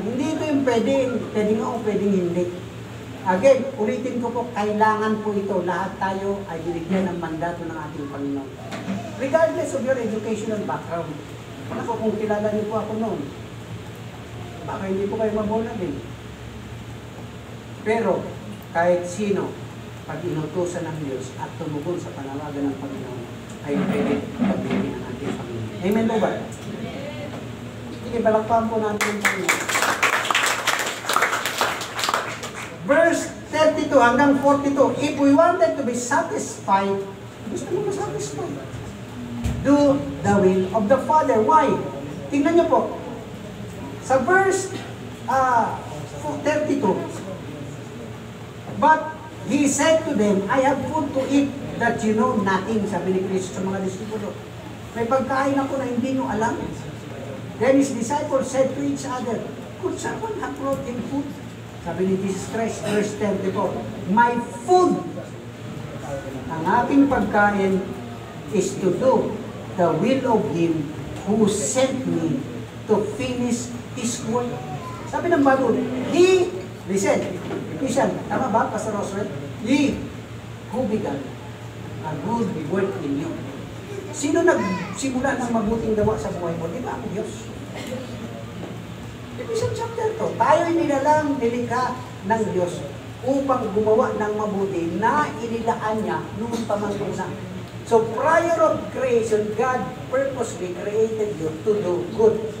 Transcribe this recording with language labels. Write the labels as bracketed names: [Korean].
[Filipino] Hindi ito yung pwede nga o pwedeng hindi. Again, ulitin ko po, kailangan po ito. Lahat tayo ay binigyan ng mandato ng ating Panginoon. [English] Regardless of your educational background. [Filipino] Ako, kung kilala niyo po ako noon, baka hindi po kayo mabola din. Pero, kahit sino, pag inutusan ng Diyos at tumugon sa panawagan ng Panginoon, ay pwede pagbihin ng ating Panginoon. Amen po ba? Sige, balakpahan po natin yung Panginoon. Verse 32 32 hanggang 42, [English] if we wanted to be satisfied, [Filipino] gusto mo na-satisfied. [English] Do the will of the Father. Why? [Filipino] Tingnan niyo po. [English] Sa verse 32, but he said to them, I have food to eat that you know nothing. [Filipino] Sabi ni Kristo sa mga disipulo. May pagkain ako na hindi nyo alam. [English] Then his disciples said to each other, could someone have brought him food? [Filipino] Sabi ni [English] Jesus Christ, verse 34, my food, [Filipino] ang aking pagkain [English] is to do the will of Him who sent me to finish His work. [Filipino] Sabi ng Bible, [English] He, listen, [Filipino] tama ba, Pastor Roswell? [English] He who began a good work in you. [Filipino] Sino nagsimula ng mabuting gawa sa buhay mo? Di ba ang Diyos? Ephesians chapter 2, tayo'y nilalang nilikha ng Diyos upang gumawa ng mabuti na inilaan niya noon pa man una. [English] So prior of creation, God purposely created you to do good.